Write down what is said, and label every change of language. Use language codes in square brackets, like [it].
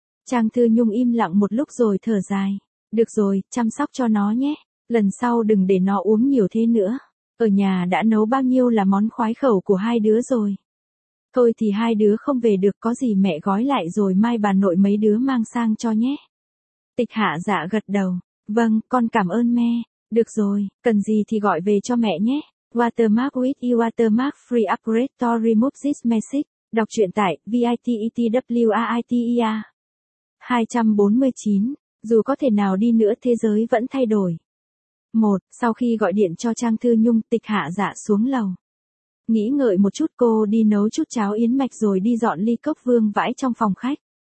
[vi] Trang Thư Nhung im lặng một lúc rồi thở dài, được rồi, chăm sóc cho nó nhé, lần sau đừng để nó uống nhiều thế nữa, ở nhà đã nấu bao nhiêu là món khoái khẩu của hai đứa rồi. Thôi thì hai đứa không về được, có gì mẹ gói lại rồi mai bà nội mấy đứa mang sang cho nhé. Tịch Hạ Dạ gật đầu. Vâng, con cảm ơn mẹ. Được rồi, cần gì thì gọi về cho mẹ nhé. [en] Watermark with Watermark Free Upgrade to Remove This Message. [vi] Đọc truyện tại VITETWAITEA 249. Dù có thể nào đi nữa thế giới vẫn thay đổi. 1. Sau khi gọi điện cho Trang Thư Nhung, Tịch Hạ Dạ xuống lầu. Nghĩ ngợi một chút cô đi nấu chút cháo yến mạch rồi đi dọn ly cốc vương vãi trong phòng khách.